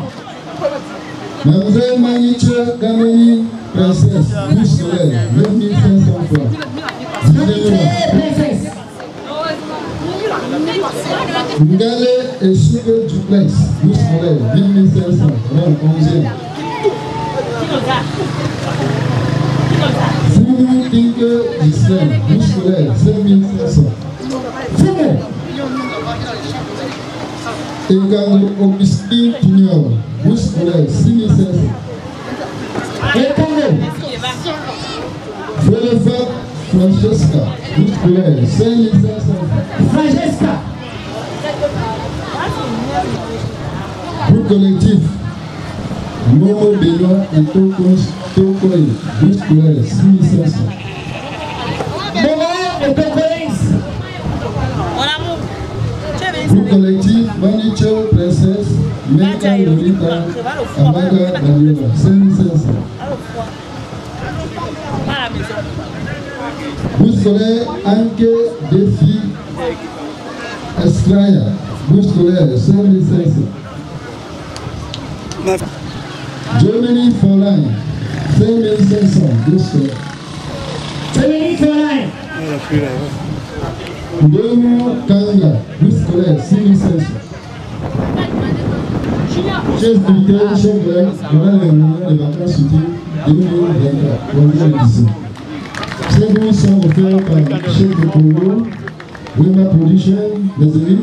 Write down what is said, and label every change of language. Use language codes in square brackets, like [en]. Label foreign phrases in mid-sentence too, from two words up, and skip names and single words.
[fr] Mademoiselle Maniche Gameni, princesse, bourse scolaire, 20 500 francs. Princesse. Ngale et Sugar Duplex, bourse scolaire, 20 500, rang 11e. Foumou Tinke Islam, bourse scolaire, 5500. Foumou. Egango Augustine Pignol, bourse scolaire, 6500. Egango. Frelefat Francesca, bourse scolaire, 5500. Francesca. Groupe collectif, Momo Benoît et Tokoy, bourse scolaire, 6500. Momo et Tokoy. Groupe collectif, Manicho, princesse, Meka Lolita, Amaga Daniela, 5500. Bourse scolaire, Anke Défi, Eskraya, bourse scolaire, 5500. Germany for Line, 5500, bourse scolaire. Germany for Line. Domo Kanga, bourse scolaire, 6500. Chef militaire, chef de la des vacances utiles 2024, première édition. Ces bons sont offerts par chef de Congo, Wema Production, les élites.